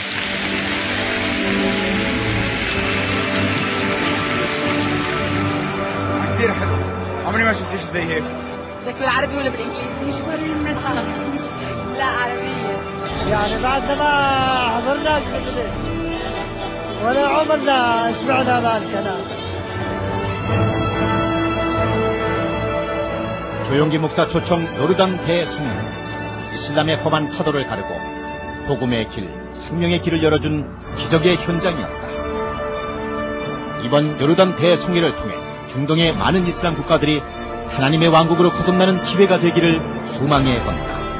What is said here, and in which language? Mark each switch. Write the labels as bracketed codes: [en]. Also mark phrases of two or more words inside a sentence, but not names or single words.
[ar] كثير حلو، عمري ما شفت شيء زي هيك. بدك بالعربي ولا بالانجليزي؟ نشكر المسيح. لا عربيه. يعني بعد ما حضرناش مثلك ولا عمرنا سمعنا بهالكلام. [ko] 조용기 목사 초청 요르단 대성령, 이슬람의 험한 파도를 가르고 복음의 길, 생명의 길을 열어준 기적의 현장이었다. 이번 요르단 대성례를 통해 중동의 많은 이슬람 국가들이 하나님의 왕국으로 거듭나는 기회가 되기를 소망해 본다.